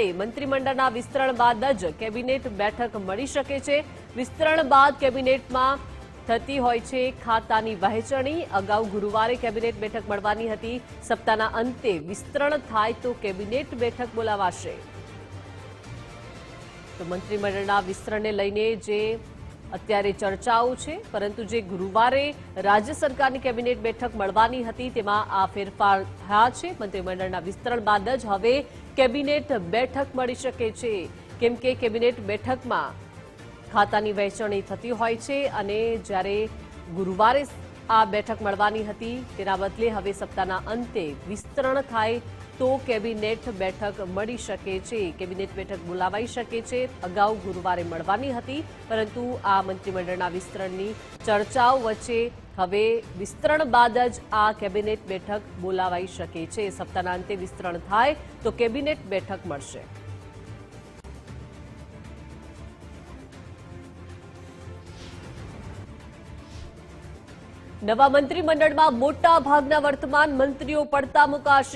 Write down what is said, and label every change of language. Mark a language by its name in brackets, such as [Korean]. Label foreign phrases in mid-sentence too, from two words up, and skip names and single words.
[Gujarati] મંત્રીમંડળના વિસ્તરણ બાદ જ કેબિનેટ બેઠક મળી શકે છે। વિસ્તરણ બાદ કેબિનેટમાં થતી હોય છે ખાતાની વહેંચણી। અગાઉ ગુરુવારે કેબિનેટ બેઠક મળવાની હતી। સપ્તાહના અંતે વિસ્તરણ થાય તો કેબિનેટ બેઠક બોલાવાશે। તો મંત્રીમંડળના વિસ્તરણને લઈને જે અત્યારે ચર્ચાઓ છે, પરંતુ જે ગુરુવારે રાજ્ય સરકારની કેબિનેટ બેઠક મળવાની હતી તેમાં આ ફેરફાર થયા છે। મંત્રીમંડળના વિસ્તરણ બાદ જ હવે કેબિનેટ બેઠક મળી શકે છે, કેમ કે કેબિનેટ બેઠકમાં ખાતાની વહેંચણી થતી હોય છે અને જ્યારે ગુરુવારે આ બેઠક મળવાની હતી તેના બદલે હવે સપ્તાહના અંતે વિસ્તરણ થાય તો કેબિનેટ બેઠક मળી શકે છે। કેબિનેટ બેઠક બોલાવાઈ શકે છે। અગાઉ ગુરુવારે મળવાની હતી, પરંતુ આ મંત્રીમંડળના વિસ્તરણની ચર્ચાઓ વચ્ચે હવે વિસ્તરણ બાદ જ આ કેબિનેટ બેઠક બોલાવાઈ શકે છે। સપ્તાહના અંતે વિસ્તરણ થાય તો કેબિનેટ બેઠક મળશે। નવા મંત્રીમંડળમાં મોટા ભાગના વર્તમાન મંત્રીઓ પડતા મુકાશે।